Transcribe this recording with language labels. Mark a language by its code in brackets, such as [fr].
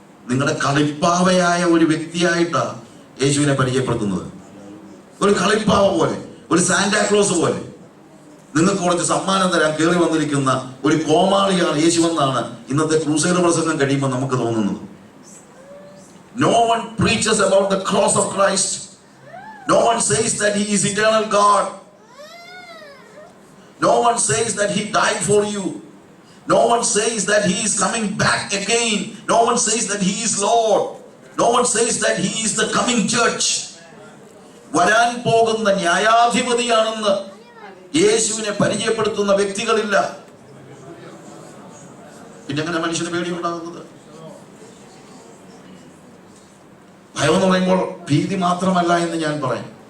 [ml] നിങ്ങളുടെ കളിപ്പാവയായ ഒരു വ്യക്തിയായിട്ടാണ് യേശുവിനെ പരിചയപ്പെടുത്തുന്നത്. ഒരു കളിപ്പാവ പോലെ, ഒരു സാന്റാക്ലോസ് പോലെ നിങ്ങൾക്ക് കുറച്ച് സമ്മാനം തരാൻ കയറി വന്നിരിക്കുന്ന ഒരു കോമാളിയാണ് യേശുവെന്നാണ് ഇന്നത്തെ ക്രൂസൈഡ് പ്രസംഗം കഴിയുമ്പോൾ നമുക്ക് തോന്നുന്നത്. [en] No one preaches about the cross of Christ. No one says that he is eternal God. No one says that he died for you. No one says that he is coming back again. No one says that he is Lord. No one says that he is the coming judge. [ml] വരാൻ പോകുന്ന ന്യായാധിപതിയാണെന്ന് യേശുവിനെ പരിചയപ്പെടുത്തുന്ന വ്യക്തികളില്ല. പിന്നെ എങ്ങനെ മനുഷ്യന് പേടിയുണ്ടാകുന്നത്? ഭയം എന്ന് പറയുമ്പോൾ ഭീതി മാത്രമല്ല എന്ന് ഞാൻ പറയാം.